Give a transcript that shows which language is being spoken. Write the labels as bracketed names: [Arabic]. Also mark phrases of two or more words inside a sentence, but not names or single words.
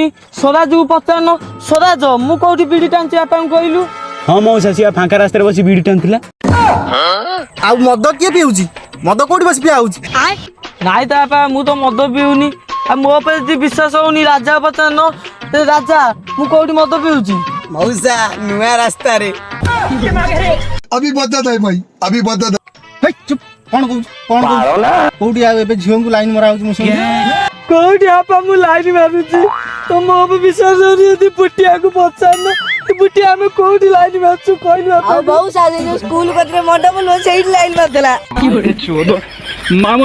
[Odia] ସ୍ୱରାଜକୁ ପଚାରୁନ, ସ୍ୱରାଜ ମୁଁ କୋଉଠି ବିଡି ଟାଣୁଛି ବାପାଙ୍କୁ କହିଲୁ? ହଁ ମଉସା ସିଏ ଫାଙ୍କା ରାସ୍ତାରେ ବସି ବିଡି ଟାଣୁଥିଲା। ଆଉ ମଦ କିଏ ପିଉଛି? ମଦ କୋଉଠି ବସି ପିଆ ହଉଛି? ନାଇଁ ତ ବାପା ମୁଁ ତ ମଦ ପିଉନି। ଆଉ ମୋ ଉପରେ ଯଦି ବିଶ୍ୱାସ ହଉନି ରାଜା ପଚାରୁନ, ରାଜା ମୁଁ କୋଉଠି ମଦ ପିଉଛି? ମଉସା ନୁଆ ରାସ୍ତାରେ [Hindi] अभी बता दे भाई, अभी बता दे। [Odia] ହେଇ ଚୁପ, କଣ କହୁଛୁ କୋଉଠି? ଆଉ ଏବେ ଝିଅଙ୍କୁ ଲାଇନ ମରା ହଉଛି ମୁଁ ଶୁଣିଲି। କୋଉଠି ବାପା ମୁଁ ଲାଇନ ମାରୁଛି। ତ ମୋ ଉପରେ ବିଶ୍ୱାସ ହଉନି ଯଦି ପୁଟିଆକୁ ପଚାରୁନ, ପୁଟିଆ ଆମେ କୋଉଠି ଲାଇନ ମାରୁଛୁ କହିଲୁ ବାପା? ଆଉ ବହୁ ସାଜ ଯୋଉ ସ୍କୁଲ କତିରେ ମଣ୍ଡପ ନୁହଁ ସେଇଠି ଲାଇନ ମାରିଦେଲା।